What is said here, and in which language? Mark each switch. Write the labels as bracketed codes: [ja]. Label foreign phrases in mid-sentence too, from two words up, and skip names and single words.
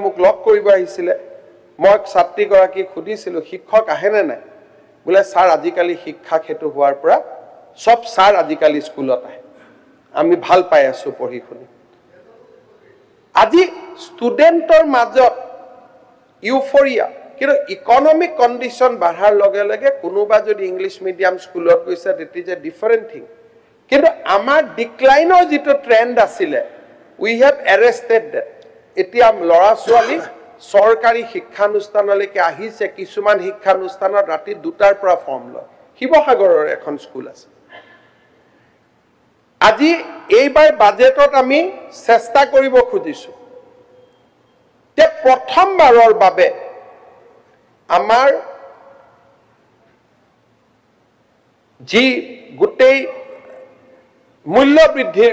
[as] মোক লগ কৰিব আহিছিলে মই ছাত্ৰীগৰাকী খুদিছিলো শিক্ষক আহে নে নাই বলে স্যাৰ আজিকালি শিক্ষা হেতু হোৱাৰ পৰা সব স্যাৰ আজিকালি স্কুলত আহে আমি ভাল পাই আছো পঢ়ি শুনি আজি ষ্টুডেন্টৰ মাজত ইউফোৰিয়া কিন্তু [en] economic condition [as] বাঢ়াৰ লগে লগে কোনোবা যদি [en] English medium school [as] গৈছে [en] that is a different thing [as] কিন্তু আমাৰ ডিক্লাইনৰ যেটো ট্ৰেন্ড আছিলে [en] we have arrested that [as] এতিয়া লৰা ছোৱালী সৰকাৰী শিক্ষানুষ্ঠানলৈকে আহিছে কিছুমান শিক্ষানুষ্ঠানত ৰাতি 2টাৰ পৰা ফৰ্ম লয় শিৱসাগৰৰ এখন স্কুল আছে আজি এইবাৰ বাজেটত আমি চেষ্টা কৰিব খুজিছো যে প্ৰথমবাৰৰ বাবে আমাৰ যি গোটেই মূল্য বৃদ্ধিৰ